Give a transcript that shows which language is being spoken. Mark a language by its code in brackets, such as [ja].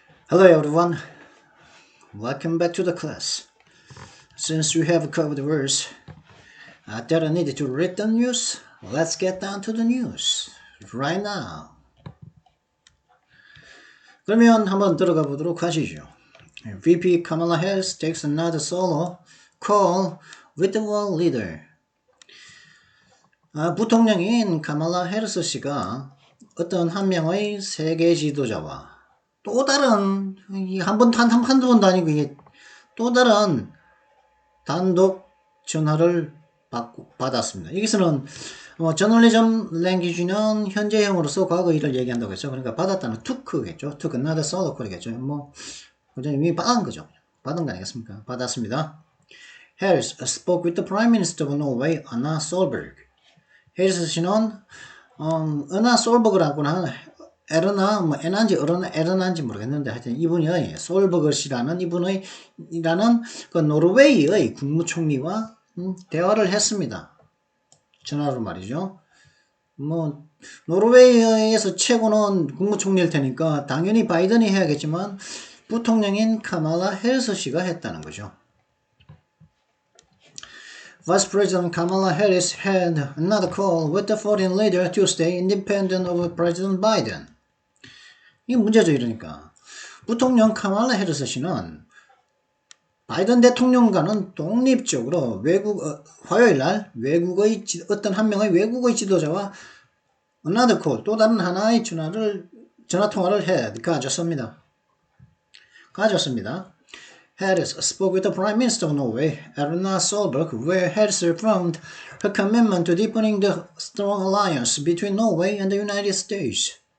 [en] Hello everyone, welcome back to the class. Since we have covered the verse that are needed to read the news, let's get down to the news right now. [ko] 그러면 한번 들어가 보도록 하시죠. [en] VP Kamala Harris takes another solo call with the world leader. [ko] 부통령인 카말라 해리스 씨가 어떤 한 명의 세계 지도자와 또 다른 한두 번도 아니고 이게 또 다른 단독 전화를 받았습니다. 여기서는 저널리즘 랭귀지는 현재형으로서 과거 일을 얘기한다고 했죠. 그러니까 받았다는 took겠죠. [en] took another solo call이겠죠. [ko] 이미 받은 거죠. 받은 거 아니겠습니까? 받았습니다. [en] Harris spoke with the Prime Minister of Norway, Erna Solberg. [ko] 해리스 씨는 은하 솔버그라고 하는 에르나 에르나인지 모르겠는데 하여튼 이분이 솔버그 씨라는 이분이라는 그 노르웨이의 국무총리와 대화를 했습니다. 전화로 말이죠. 노르웨이에서 최고는 국무총리일 테니까 당연히 바이든이 해야겠지만 부통령인 카말라 해리스 씨가 했다는 거죠. [en] Vice President Kamala Harris had another call with the foreign leader Tuesday, independent of President Biden. [ko] 이게 문제죠, 이러니까. 부통령 카말라 해리스 씨는 바이든 대통령과는 독립적으로 화요일 날 어떤 한 명의 외국의 지도자와 [en] another call, [ko] 또 다른 하나의 전화 통화를 가졌습니다. [en] Harris spoke with the Prime Minister of Norway, Erna Solberg, where Harris affirmed her commitment to deepening the strong alliance between Norway and the United States.